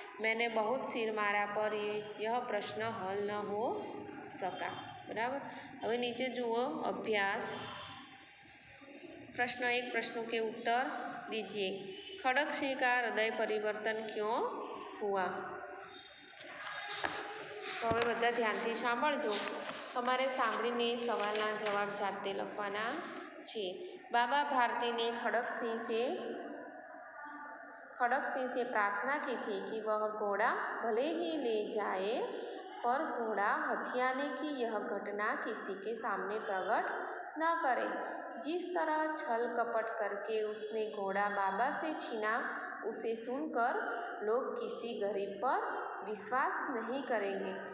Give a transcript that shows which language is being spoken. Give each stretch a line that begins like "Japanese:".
Hindi: मैंने बहुत सिर मारा पर यह प्रश्न हल न हो सका.
Gujarati: बराबर. હવે નીચે જુઓ અભ્યાસ.
Hindi: प्रश्न 1, प्रश्नों के उत्तर दीजिए. खड़क सिंह का हृदय परिवर्तन क्यों हुआ?
Gujarati: તો હવે બધા ધ્યાનથી સાંભળજો. તમારે સાંભળીને સવાલના જવાબ જાતે લખવાના છે.
Hindi: बाबा भारती ने खड़क सिंह से प्रार्थना की थी कि वह घोड़ा भले ही ले जाए, पर घोड़ा हथियाने की यह घटना किसी के सामने प्रकट न करे. जिस तरह छल कपट करके उसने घोड़ा बाबा से छीना, उसे सुनकर लोग किसी गरीब पर विश्वास नहीं करेंगे.